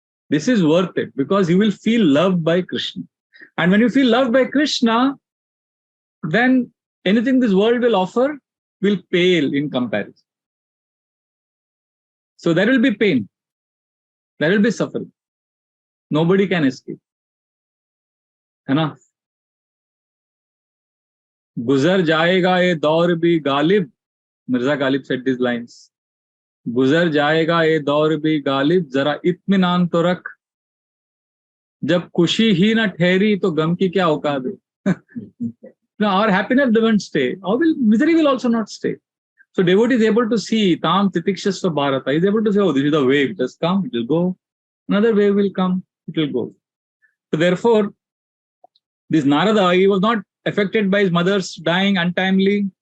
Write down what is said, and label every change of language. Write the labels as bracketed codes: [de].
[en] This is worth it because you will feel loved by Krishna. And when you feel loved by Krishna, then anything this world will offer will pale in comparison. So there will be pain. There will be suffering. Nobody can escape. [hi] है गुजर जाएगा ये दौर भी Ghalib. [en] Mirza Ghalib said these lines. [hi] गुजर जाएगा ये दौर भी गालिब, जरा इत्मीनान तो रख. जब खुशी ही न ठहरी तो गम की क्या औकात है. [en] Now our happiness doesn't stay. Our misery will also not stay. So devotee is able to see [sa] Tam Titikshasva Bharata. [en] He is able to say, oh, this is the wave. It has come, it will go. Another wave will come, it will go. So therefore, this Narada, he was not affected by his mother's dying untimely.